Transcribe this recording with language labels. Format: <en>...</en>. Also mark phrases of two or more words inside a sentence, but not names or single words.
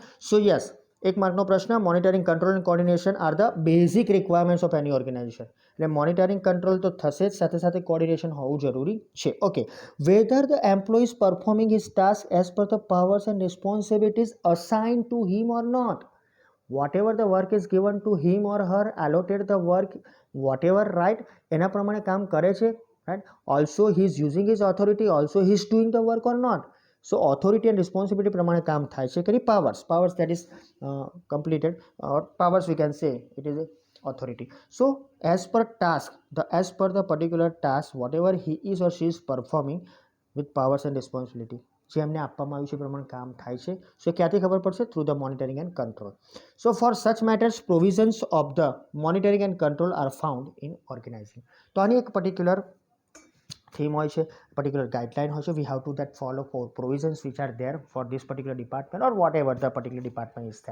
<en>so yes,</en> <gu>એક માર્કનો પ્રશ્ન,</gu> <en>monitoring, control and coordination are the basic requirements of any organization.</en> <gu>એટલે</gu> <en>monitoring, control</en> <gu>તો થશે જ, સાથે સાથે કોર્ડિનેશન હોવું જરૂરી છે.</gu> <en>okay, whether the employee is performing his task as per the powers and responsibilities assigned to him or not, whatever the work is given to him or her, allotted the work, whatever, right,</en> <gu>એના પ્રમાણે કામ કરે છે,</gu> <en>right, also he is using his authority, also he is doing the work or not. so authority and responsibility</en> <gu>પ્રમાણે કામ થાય છે કે નહીં.</gu> <en>powers that is completed powers we can say it is authority. So as per the particular task whatever he is or she is performing with powers and responsibility</en> <gu>જે એમને આપવામાં આવ્યું છે એ પ્રમાણે કામ થાય છે.</gu> <en>so</en> <gu>ક્યાંથી ખબર પડશે?</gu> <en>through the monitoring and control. so for such matters provisions of the monitoring and control are found in organizing.</en> <gu>તો આની એક</gu> <en>particular theme</en> <gu>હોય છે,</gu> <en>particular guideline</en> <gu>હોય છે.</gu> <en>we have to that follow for provisions which are there for this particular department or whatever the particular department is there.</en>